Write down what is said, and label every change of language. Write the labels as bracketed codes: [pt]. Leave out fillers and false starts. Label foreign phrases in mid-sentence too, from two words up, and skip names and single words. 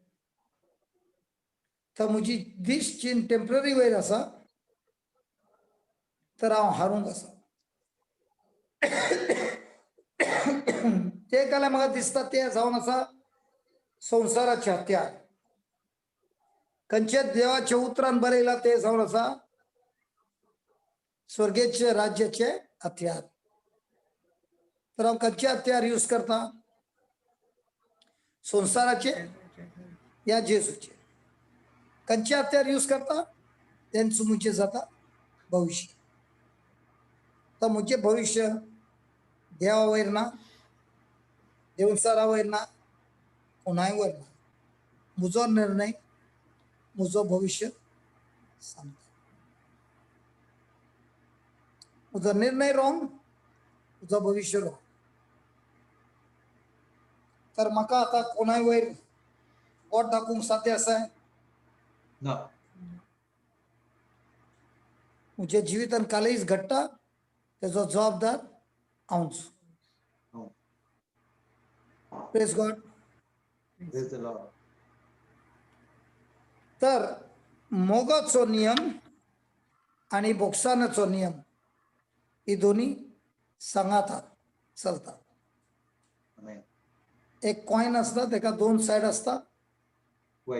[kok] तर म्हजी दिश जी टेम्पररी वयर आसा तर हांव हारूंक आसा ते काल्यार म्हाका दिसता ते जावन आसा संवसाराचे हत्यार खंयचे देवाच्या उतरान बरयला ते जावन आसा स्वर्गेचे राज्याचे हत्यार तर हांव खंयचे हत्यार यूज करता संवसाराचे या जेजूचे खंयचे हत्यार यूज करता तेंच मुझे जाता भविष्य तर मुझे भविष्य देवा वयर ना देवचारा वयर ना कोणाय वयर ना म्हजो निर्णय म्हजो भविष्य सांगता म्हजो निर्णय रॉंग म्हजो भविष्य रॉंग तर म्हाका आतां कोणाय वयर बोट दाखोवंक साध्य आसा ना म्हज्या जिवितान कालेच घडटा तेजो जबाबदार हांवच [en] Praise God Praise the Lord. [kok] तर मोगाचो नियम आणि बोक्सानाचो नियम ही दोन्ही सांगातात चलतात [en] Amen. [kok] एक कॉइन असता तेका दोन सायड असता वय